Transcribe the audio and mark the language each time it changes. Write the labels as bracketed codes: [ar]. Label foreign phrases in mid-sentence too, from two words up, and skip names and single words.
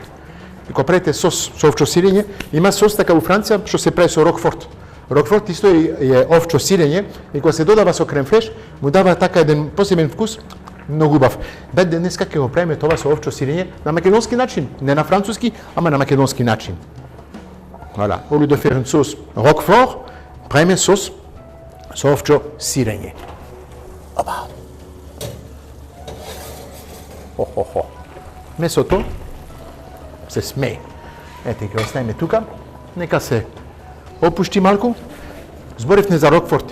[mk] И кога правите сос со овчо сирење, има сос така у Франција што се прави со рокфорт. Рокфорт исто е овчо сирење и кога се додава со [fr] crème fraîche, [mk] му дава така еден посебен вкус, многу убав. Бед денеска ќе го правиме тоа со овчо сирење на македонски начин, не на француски, ама на македонски начин. [fr] Voilà, au lieu de faire une sauce roquefort, [mk] правиме сос со овчо сирење. Опа. Хо. Месото се смее. Ете, ќе оставиме тука. Нека се опушти малку. Зборевме за Рокфорт.